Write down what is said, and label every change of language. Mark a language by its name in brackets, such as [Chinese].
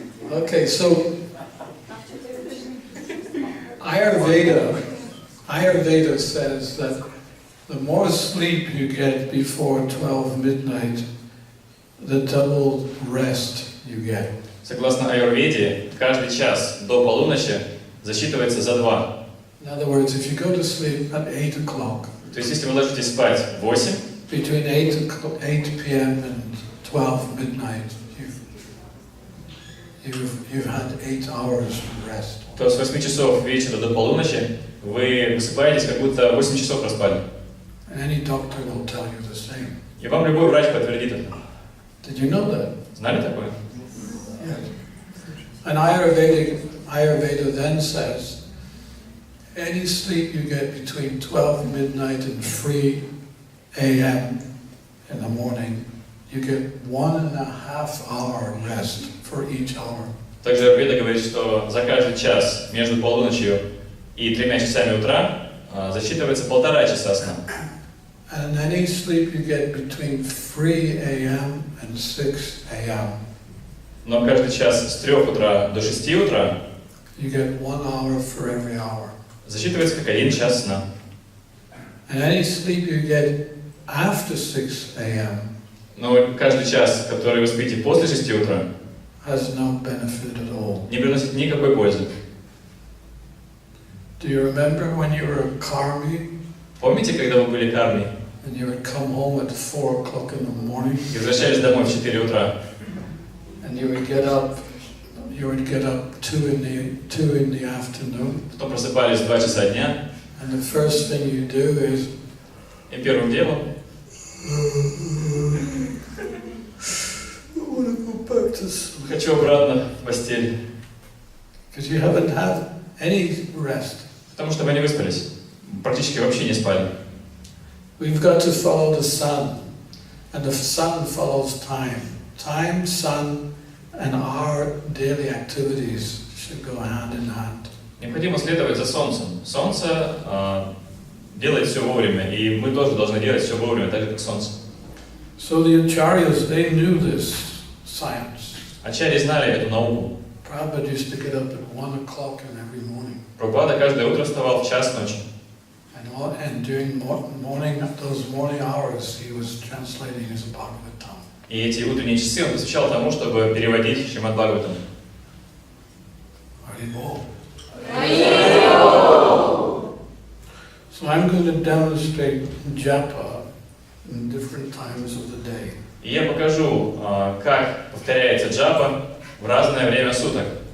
[English] Okay, so Ayurveda says that the more sleep you get before 12 midnight, the double rest you you get. [Russian] Согласно аюрведе, каждый час до полуночи засчитывается за 2. [English] In other words, if you go to sleep at 8 o'clock, [Russian] То есть, если вы ложитесь спать в 8, [English] between 8 p.m. and 12 midnight, you've had 8 hours rest. [Russian] то с 8 часов вечера до полуночи вы высыпаетесь, как будто 8 часов проспали. [English] And any doctor will tell you the same. [Russian] И вам любой врач подтвердит это. [English] Did you know that? [Russian] Знали такое? [English] Yes. And Ayurveda then says, any sleep you get between 12 midnight and 3 a.m. in the morning, you get 1.5 hour rest for each hour. [Russian] Также Аюрведа говорит, что за каждый час между полуночью и 3 часами утра засчитывается 1,5 часа сна. [English] And any sleep you get between 3 a.m. and 6 a.m. [Russian] Но каждый час с 3 утра до 6 утра [English] you get 1 hour for every hour. [Russian] засчитывается как 1 час сна. [English] And any sleep you get after 6 a.m. [Russian] Но каждый час, который вы спите после 6 утра, [English] has no benefit at all. [Russian] не приносит никакой пользы. [English] Do you remember when you were a karmi [Russian] Помните, когда вы были карми [English] and you would come home at 4 o'clock in the morning [Russian] и возвращались домой в 4 утра? [English] and you would get up 2 in the afternoon, [Russian] Потом просыпались в 2 часа дня, [English] and the first thing you do is [Russian] и первым делом [English] I want to go back to sleep. [Russian] хочу обратно в постель, [English] Because you haven't had any rest. [Russian] потому что вы не выспались, практически вообще не спали. [English] We've got to follow the sun, and the sun follows time. Time, sun, and our daily activities should go hand in hand. [Russian] Необходимо следовать за Солнцем. Солнце делает все вовремя, и мы тоже должны делать все вовремя, так же как Солнце. [English] So the acharyas, they knew this science. [Russian] Ачарьи знали эту науку. [English] Prabhupada used to get up at 1 o'clock in every morning. [Russian] Прабхупада каждое утро вставал в час ночи. [English] And during those morning hours, he was translating his Bhagavatam. [Russian] И эти утренние часы он посвящал тому, чтобы переводить Шримад Бхагаватам. [English] Haribol. So I'm going to demonstrate japa in different times of the day. [Russian] И я покажу, как повторяется джапа в разное время суток.